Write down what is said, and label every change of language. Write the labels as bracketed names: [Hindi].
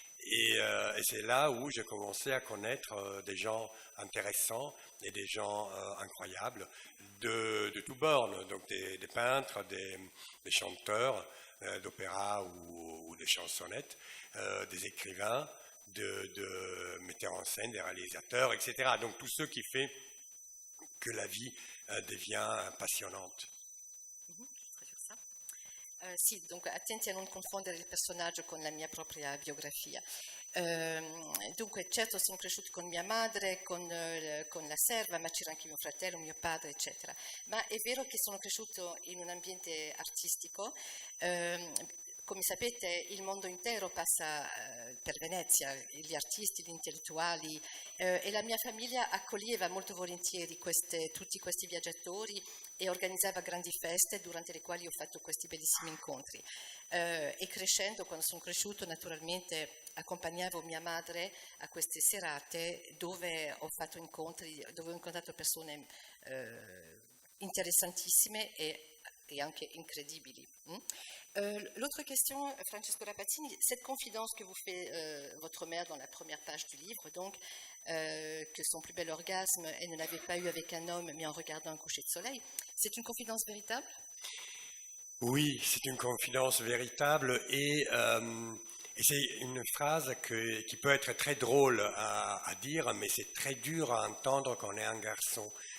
[French] Et c'est là où j'ai commencé à connaître des gens intéressants et des gens incroyables de tous bords, donc des peintres, des chanteurs d'opéra ou de chansonnettes, des écrivains, de metteurs en scène, des réalisateurs, etc. Donc tous ceux qui font que la vie devient passionnante. [Italian] Sì, dunque attenti a non confondere il personaggio con la mia propria biografia. Dunque, certo sono cresciuta con mia madre, con la serva, ma c'era anche mio fratello, mio padre, eccetera. Ma è vero che sono cresciuto in un ambiente artistico. Come sapete, il mondo intero passa per Venezia, gli artisti, gli intellettuali, e la mia famiglia accoglieva molto volentieri tutti questi viaggiatori e organizzava grandi feste durante le quali ho fatto questi bellissimi incontri. E crescendo, quando sono cresciuto, naturalmente accompagnavo mia madre a queste serate dove ho fatto incontri, dove ho incontrato persone interessantissime et anche incredibili. [French] L'autre question, Francesco Rapazzini, cette confidence que vous fait votre mère dans la première page du livre, donc, que son plus bel orgasme, elle ne l'avait pas eu avec un homme, mais en regardant un coucher de soleil, c'est une confidence véritable? Oui, c'est une confidence véritable et c'est une phrase qui peut être très drôle à dire, mais c'est très dur à entendre quand on est un garçon.